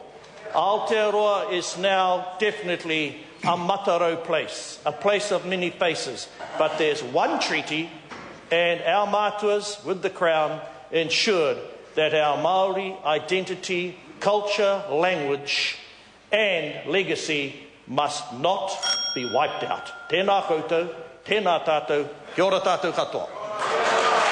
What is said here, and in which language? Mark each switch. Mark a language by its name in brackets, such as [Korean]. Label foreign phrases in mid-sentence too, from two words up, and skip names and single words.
[English] Aotearoa is now definitely a matarau place, a place of many faces, but there's one treaty and our mātuas with the Crown ensured that our Māori identity, culture, language and legacy must not be wiped out. [Māori] Tēnā koutou, tēnā tātou, kia ora tātou katoa.